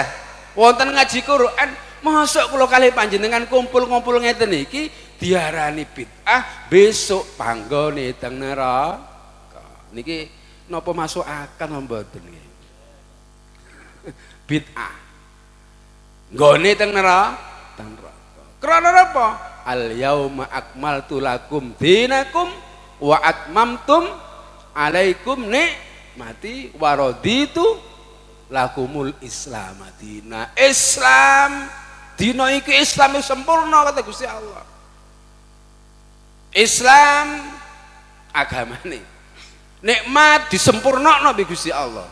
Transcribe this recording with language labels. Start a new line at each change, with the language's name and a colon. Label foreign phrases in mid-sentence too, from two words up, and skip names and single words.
Javanese: Wonten ngaji Quran, mosok kula kali panjenengan kumpul-kumpul ngeten iki diarani bid'ah, besok panggone teng neraka. Niki napa masuk akal mboten nggih? Bid'ah nggone teng neraka. Krana napa?
Arabic: اليوم أكملت لكم دينكم وأتممتم عليكم نعمتي ورضيت لكم الإسلام دينا.
Javanese: Islam dina iki Islam sempurna kata Gusti Allah. Islam agamane nikmat disempurnakno be Gusti Allah.